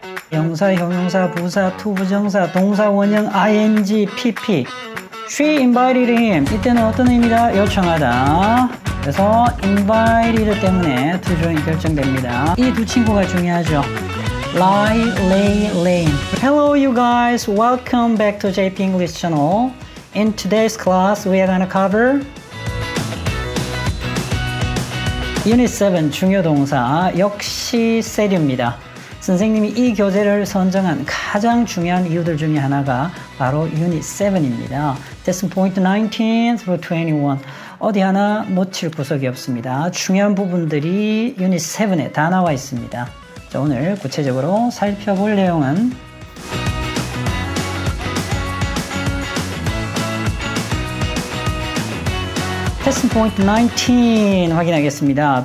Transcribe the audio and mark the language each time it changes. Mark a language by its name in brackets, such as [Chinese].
[Korean] 명사, 형용사, 부사, 투부정사, 동사, 원형, ing, pp. [English] She invited him. [Korean] 이때는 어떤 의미다? 요청하다. 그래서 invited 때문에 to join 결정됩니다. 이 두 친구가 중요하죠. lie, lay, lane. [English] Hello you guys. Welcome back to JP English channel. In today's class, we are gonna cover Unit 7 [Korean] 중요동사 역시 세류입니다. 선생님이 이 교재를 선정한 가장 중요한 이유들 중에 하나가 바로 Unit 7입니다. [English] Lesson point 19 through 21. [Korean] 어디 하나 놓칠 구석이 없습니다. 중요한 부분들이 Unit 7에 다 나와 있습니다. 자, 오늘 구체적으로 살펴볼 내용은 Lesson point 19 확인하겠습니다.